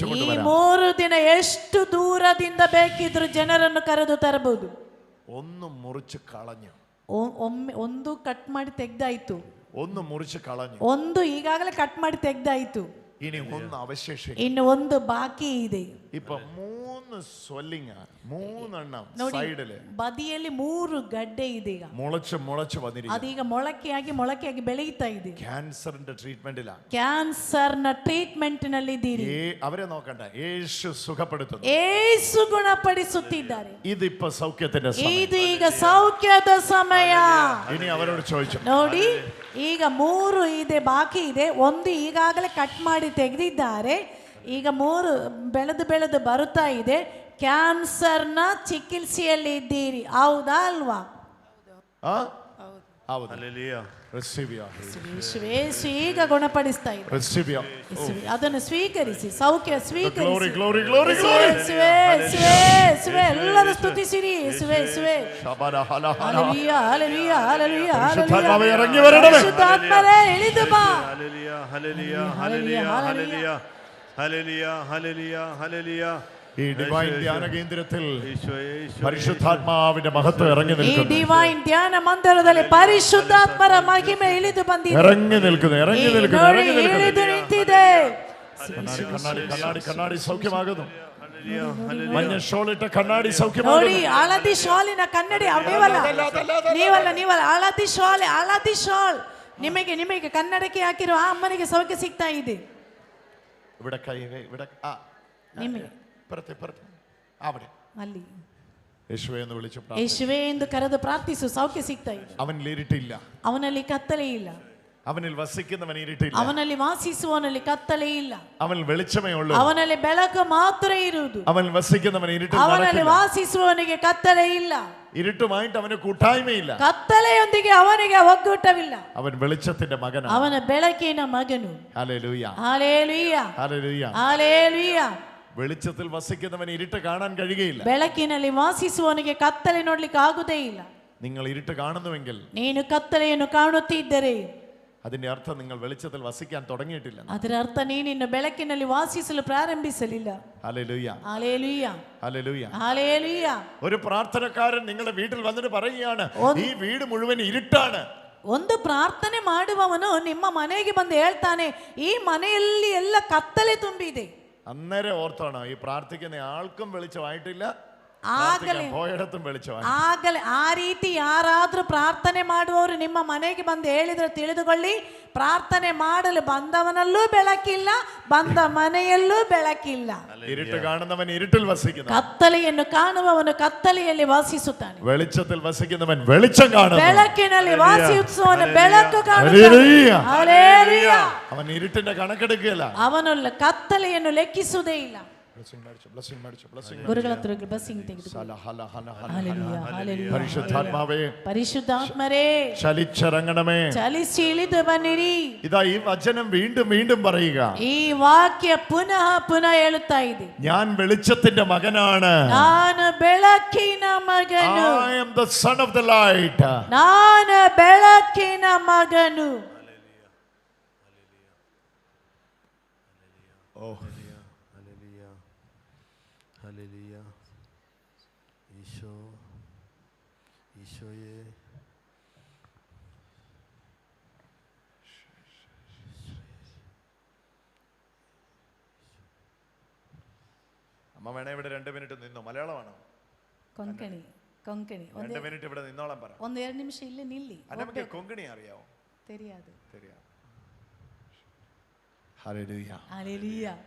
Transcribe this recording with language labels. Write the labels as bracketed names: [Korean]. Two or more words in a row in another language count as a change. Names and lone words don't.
[Kannada] ಈ [Malayalam] കൊണ്ടുവരാം. [Kannada] 3 ದಿನ ಎಷ್ಟು ದೂರದಿಂದ ಬೇಕಿದ್ರು ಜನರನ್ನು ಕರೆದು ತರಬಹುದು. [Malayalam] ഒന്ന് മുറിച്ച് കളഞ്ഞു, [Kannada] ಒಂದು ಕಟ್ ಮಾಡಿ ತೆಗ್ದಾಯ್ತು, [Malayalam] ഒന്ന് മുറിച്ച് കളഞ്ഞു, [Kannada] ಒಂದು ಈಗಾಗಲೇ ಕಟ್ ಮಾಡಿ ತೆಗ್ದಾಯ್ತು. [Malayalam] ഇനി ഒന്ന് അവശേഷിക്കും. [Kannada] ಇನ್ನು ಒಂದು ಬಾಕಿ ಇದೆ. [Malayalam] ഇപ്പൊ 3 സ്വെല്ലിംഗ്, 3 എണ്ണം [Kannada] ನೋಡಿ, [Malayalam] സൈഡില് [Kannada] ಬದಿಯಲ್ಲಿ 3 ಗಡ್ಡೆ ಇದೆ. ಈಗ [Malayalam] മുളച്ച് വന്നിരിക്കുന്നു. [Kannada] ಅದೀಗ ಮೊಳಕೆಯಾಗಿ ಬೆಳೆಯುತ್ತಾ ಇದೆ. [Malayalam] ക്യാൻസറിന്റെ ട്രീറ്റ്മെന്റിലാണ്. [Kannada] ಕ್ಯಾನ್ಸರ್ನ ಟ್ರೀಟ್ಮೆಂಟ್ ನಲ್ಲಿ ಇದ್ದೀರಿ. [Malayalam] അവരെ നോക്കണ്ട, യേശു സുഖപ്പെടുത്തുന്നു. [Kannada] ಯೇಸು ಗುಣಪಡಿಸುತ್ತಿದ್ದಾರೆ. [Malayalam] ഇതിപ്പോ സൗഖ്യത്തിന്റെ സമയം. [Kannada] ಇದು ಈಗ ಸೌಖ್ಯದ ಸಮಯ. [Malayalam] ഇനി അവരോട് ചോദിച്ചു [Kannada] ನೋಡಿ, ಈಗ 3 ಇದೆ, ಬಾಕಿ ಇದೆ. 1 ಈಗಾಗಲೇ ಕಟ್ ಮಾಡಿ ತೆಗೆದಿದ್ದಾರೆ. ಈಗ 3 ಬೆಳೆದು ಬರುತ್ತಾ ಇದೆ. ಕ್ಯಾನ್ಸರ್ನ ಚಿಕಿತ್ಸೆಯಲ್ಲಿ ಇದ್ದೀರಿ, ಹೌದಾ ಅಲ್ವಾ? ಯೇಸು ಈಗ ಗುಣಪಡಿಸ್ತಾ ಇದ್ದಾರೆ. ಅದನ್ನು ಸ್ವೀಕರಿಸಿ, ಸೌಖ್ಯ ಸ್ವೀಕರಿಸಿ. ಎಲ್ಲರೂ ಸ್ತುತಿಸಿರಿ. ಪರಿಶುದ್ಧಾತ್ಮರೇ ಇಳಿದು ಬಾ. [Malayalam] ഈ ഡിവൈൻ ധ്യാന കേന്ദ്രത്തിൽ പരിശുദ്ധാത്മാവിന്റെ മഹത്വം ഇറങ്ങി [Kannada] ಈ [Malayalam] നിൽക്കുന്നു. [Kannada] ഡിവൈൻ ധ്ಯಾನ ಮಂದಿರದಲ್ಲಿ ಪರಿಶುದ್ಧಾತ್ಮರ ಮಹಿಮೆ ಇಳಿದು ಬಂದಿದೆ. [Malayalam] ഇറങ്ങി നിൽക്കുന്നു. [Kannada] ಇಳಿದು ನಿಂತಿದೆ. [Malayalam] കണ്ണാടി സൗഖ്യമാകുന്നു. മഞ്ഞ ഷോളിട്ട കണ്ണാടി സൗഖ്യമാകുന്നു. [Kannada] ನೋಡಿ, ಹಳದಿ ಶಾಲಿನ ಕನ್ನಡಿ ನೀವಲ್ಲ. ಹಳದಿ ಶಾಲ್ ನಿಮಗೆ ಕನ್ನಡಕ್ಕೆ ಹಾಕಿರೋ ಆ ಅಮ್ಮನಿಗೆ ಸೌಖ್ಯ ಸಿಗ್ತಾ ಇದೆ. [Malayalam] ഇവിടെ കൈ ഇവിടെ [Kannada] ನಿಮಗೆ [Malayalam] അവിടെ [Kannada] ಅಲ್ಲಿ [Malayalam] യേശുവേ എന്ന് വിളിച്ചു [Kannada] ಯೇಸುವೇ ಎಂದು ಕರೆದು ಪ್ರಾರ್ಥಿಸು, ಸೌಖ್ಯ ಸಿಗ್ತಾ ಇದೆ. [Malayalam] അവനിൽ ഇരുട്ടില്ല, [Kannada] ಅವನಲ್ಲಿ ಕತ್ತಲೆ ಇಲ್ಲ. [Malayalam] അവനിൽ വസിക്കുന്നവൻ ഇരുട്ടില്ല, [Kannada] ಅವನಲ್ಲಿ ವಾಸಿಸುವವನಲ್ಲಿ ಕತ್ತಲೆ ಇಲ್ಲ. [Malayalam] അവൻ വെളിച്ചമേ ഉള്ളൂ, [Kannada] ಅವನಲ್ಲಿ ಬೆಳಕು ಮಾತ್ರ ಇರುವುದು. [Malayalam] അവൻ വസിക്കുന്നവൻ ഇരുട്ടിൽ [Kannada] ಅವನಲ್ಲಿ ವಾಸಿಸುವವನಿಗೆ ಕತ್ತಲೆ ಇಲ್ಲ. [Malayalam] ഇരുട്ടുമായിട്ട് അവന് കൂട്ടായ്മയില്ല. [Kannada] ಕತ್ತಲೆಯೊಂದಿಗೆ ಅವನಿಗೆ ಒಗ್ಗೂಟವಿಲ್ಲ. [Malayalam] അവൻ വെളിച്ചത്തിന്റെ മകനാണ്. [Kannada] ಅವನ ಬೆಳಕಿನ ಮಗನು. [Malayalam] ഹല്ലേലൂയ, ഹല്ലേലൂയ, ഹല്ലേലൂയ, ഹല്ലേലൂയ. വെളിച്ചത്തിൽ വസിക്കുന്നവൻ ഇരുട്ട് കാണാൻ കഴിയുകയില്ല. [Kannada] ಬೆಳಕಿನಲ್ಲಿ ವಾಸಿಸುವವನಿಗೆ ಕತ್ತಲೆ ನೋಡ್ಲಿಕ್ಕೆ ಆಗುವುದೇ ಇಲ್ಲ. [Malayalam] നിങ്ങൾ ഇരുട്ട് കാണുന്നുവെങ്കിൽ, [Kannada] ನೀನು ಕತ್ತಲೆಯನ್ನು ಕಾಣುತ್ತಿದ್ದರೆ, [Malayalam] അതിന്റെ അർത്ഥം നിങ്ങൾ വെളിച്ചത്തിൽ വസിക്കാൻ തുടങ്ങിയിട്ടില്ല. [Kannada] ಅದರ ಅರ್ಥ ನೀನಿನ್ನು ಬೆಳಕಿನಲ್ಲಿ ವಾಸಿಸಲು ಪ್ರಾರಂಭಿಸಲಿಲ್ಲ. [Malayalam] ഹല്ലേലൂയ, ഹല്ലേലൂയ, ഹല്ലേലൂയ, ഹല്ലേലൂയ. ഒരു പ്രാർത്ഥനക്കാരൻ നിങ്ങളുടെ വീട്ടിൽ വന്നിട്ട് പറയുകയാണ്, ഈ വീട് മുഴുവൻ ഇരുട്ടാണ്. [Kannada] ಒಂದು ಪ್ರಾರ್ಥನೆ ಮಾಡುವವನು ನಿಮ್ಮ ಮನೆಗೆ ಬಂದು ಹೇಳ್ತಾನೆ, ಈ ಮನೆಯಲ್ಲಿ ಎಲ್ಲ ಕತ್ತಲೆ ತುಂಬಿದೆ. [Malayalam] അന്നേരം ഓർത്തോണം, ഈ പ്രാർത്ഥിക്കുന്ന ആൾക്കും വെളിച്ചമായിട്ടില്ല, പോയിടത്തും വെളിച്ചമായി. [Kannada] ಆಗಲೇ ಆ ರೀತಿ ಯಾರಾದ್ರೂ ಪ್ರಾರ್ಥನೆ ಮಾಡುವವರು ನಿಮ್ಮ ಮನೆಗೆ ಬಂದು ಹೇಳಿದ್ರೆ ತಿಳಿದುಕೊಳ್ಳಿ, ಪ್ರಾರ್ಥನೆ ಮಾಡಲು ಬಂದವನಲ್ಲೂ ಬೆಳಕಿಲ್ಲ, ಬಂದ ಮನೆಯಲ್ಲೂ ಬೆಳಕಿಲ್ಲ. [Malayalam] ഇരുട്ട് കാണുന്നവൻ ഇരുട്ടിൽ വസിക്കുന്നു, [Kannada] ಕತ್ತಲೆಯನ್ನು ಕಾಣುವವನು ಕತ್ತಲೆಯಲ್ಲಿ ವಾಸಿಸುತ್ತಾನೆ. [Malayalam] വെളിച്ചത്തിൽ വസിക്കുന്നവൻ വെളിച്ചം കാണുന്നു, [Kannada] ಬೆಳಕಿನಲ್ಲಿ ವಾಸಿಸುವವನು ಬೆಳಕು ಕಾಣುತ್ತಾನೆ. ಹಲ್ಲೆಲೂಯ. [Malayalam] അവൻ ഇരുട്ടിന്റെ കണക്കെടുക്കുകയില്ല, [Kannada] ಅವನು ಕತ್ತಲೆಯನ್ನು ಲೆಕ್ಕಿಸುವುದೇ ಇಲ್ಲ. ಗುರುಗಳ ಹತ್ರ ಬ್ಲೆಸ್ಸಿಂಗ್ ತೆಗೆದು. ಹಲ್ಲೆಲೂಯ, ಹಲ್ಲೆಲೂಯ. [Malayalam] പരിശുദ്ധാത്മാവേ, [Kannada] ಪರಿಶುದ್ಧಾತ್ಮರೇ, [Malayalam] ചലിച്ചിറങ്ങണമേ, [Kannada] ಚಲಿಸಿ ಇಳಿದು ಬನ್ನಿರಿ. [Malayalam] ഇതാ ഈ വചനം വീണ്ടും വീണ്ടും പറയുക. [Kannada] ಈ ವಾಕ್ಯ ಪುನಃ ಹೇಳುತ್ತಾ ಇದೆ. [Malayalam] ഞാൻ വെളിച്ചത്തിന്റെ മകനാണ്, [Kannada] ನಾನು ಬೆಳಕಿನ ಮಗನು. [English] I am the son of the light. [Kannada] ನಾನು ಬೆಳಕಿನ ಮಗನು. [Malayalam] ഓ ഹല്ലേലൂയ, ഈശോയെ അമ്മ വേണേ ഇവിടെ 2 മിനിറ്റ് നിന്നോ. മലയാളമാണോ? [Kannada] ಕೊಂಕಣಿ. [Malayalam] 2 മിനിറ്റ് ഇവിടെ നിന്നോളാൻ പറ. [Kannada] 1-2 ನಿಮಿಷ ಇಲ್ಲಿ ನಿಲ್ಲಿ. [Malayalam] നമുക്ക് കൊങ്കണി അറിയാവോ? [Tamil] தெரியாது. [Malayalam] ഹല്ലേലൂയ, ഹല്ലേലൂയ,